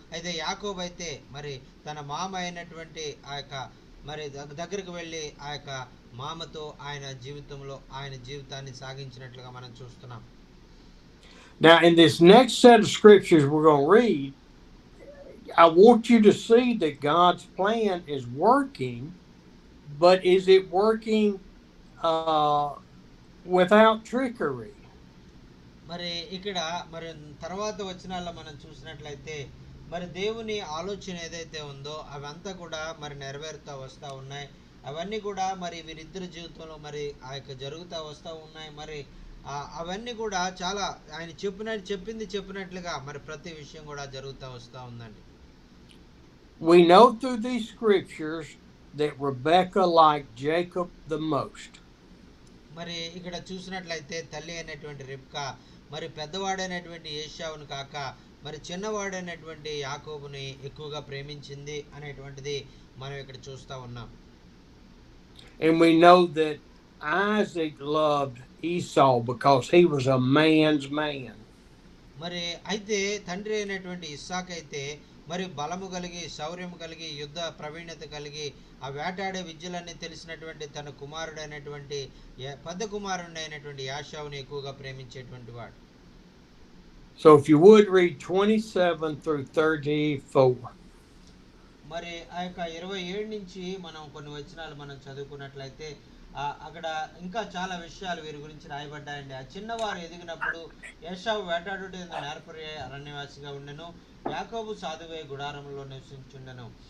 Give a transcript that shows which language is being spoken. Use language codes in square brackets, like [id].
[te] అయితే యాకోబు అయితే మరి తన మామ అయినటువంటి ఆ యొక్క మరి దగ్గరికి వెళ్ళి ఆ యొక్క మామతో ఆయన జీవితాన్ని సాగించినట్లుగా మనం చూస్తున్నాం. [en] Now in this next set of scriptures we're going to read, I want you to see that God's plan is working, but is it working without trickery? [te] మరి ఇక్కడ మరి తర్వాత వచనాల్లో మనం చూసినట్లయితే మరి దేవుని ఆలోచన ఏదైతే ఉందో అవంతా కూడా మరి నెరవేరుతూ వస్తూ ఉన్నాయి. అవన్నీ కూడా మరి వీరిద్దరి జీవితంలో మరి ఆ యొక్క జరుగుతూ వస్తూ ఉన్నాయి. మరి అవన్నీ కూడా చాలా ఆయన చెప్పినట్లుగా మరి ప్రతి విషయం కూడా జరుగుతూ వస్తూ ఉందండి. [en] We know through these scriptures that Rebecca liked Jacob the most. [te] మరి ఇక్కడ చూసినట్లయితే తల్లి అయినటువంటి రిబ్కా మరి పెద్దవాడైనటువంటి ఏశావును కాక మరి చిన్నవాడైనటువంటి యాకోబుని ఎక్కువగా ప్రేమించింది అనేటువంటిది మనం ఇక్కడ చూస్తూ ఉన్నాం. [en] And we know that Isaac loved Esau because he was a man's man. [te] మరి అయితే తండ్రి అయినటువంటి ఇస్సాకు అయితే మరి బలము కలిగి శౌర్యము కలిగి యుద్ధ ప్రవీణత కలిగి ఆ వేటాడే విద్యలన్నీ తెలిసినటువంటి తన కుమారుడైనటువంటి పెద్ద కుమారుడైనటువంటి యాషావుని ఎక్కువగా ప్రేమించేటువంటి వాడు. [en] So if you would read 27 through 34. [te] మరి ఆ యొక్క 27 నుంచి మనం కొన్ని వచనాలు మనం చదువుకున్నట్లయితే అక్కడ ఇంకా చాలా విషయాలు వీరి గురించి రాయబడ్డాయండి. ఆ చిన్నవారు ఎదిగినప్పుడు ఏశావు వేటాడుట నేర్పరి అరణ్యవాసిగా ఉండెను, యాకోబు సాధువే గుడారంలో నివసించుండెను.